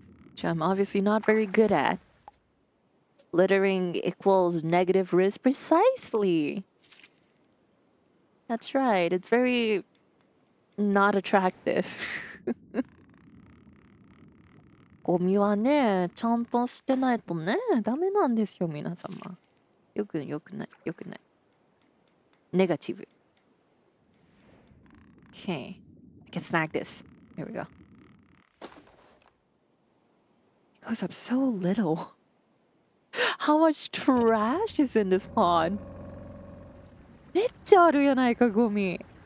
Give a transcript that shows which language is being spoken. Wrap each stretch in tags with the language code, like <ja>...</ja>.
<en>Which I'm obviously not very good at. Littering equals negative risk precisely. That's right, it's very not attractive.</en> <ja>ゴミはね、ちゃんとしてないとね、ダメなんですよ、皆様。よくない。Negative.</ja> <en>Okay. I can snag this. There we go. It goes up so little. How much trash is in this pond?</en> <ja>めっちゃあるやないか、ゴミ。</ja>